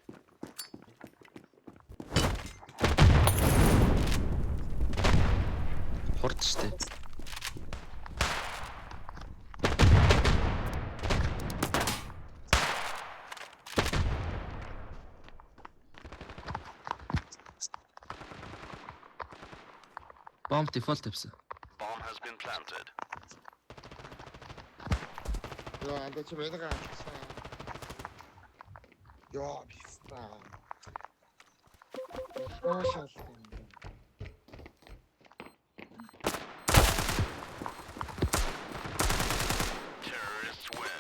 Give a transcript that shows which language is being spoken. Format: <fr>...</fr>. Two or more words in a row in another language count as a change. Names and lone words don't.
<mn>Хурд штэ.</mn> <en>Bomb default</en> <mn>тавьсан.</mn> <en>Bomb has been planted.</en> <mn>Яа, андаа чи мэдээ гацсан. Яа, биста. Оошал.</mn> <en>Terrorists win.</en>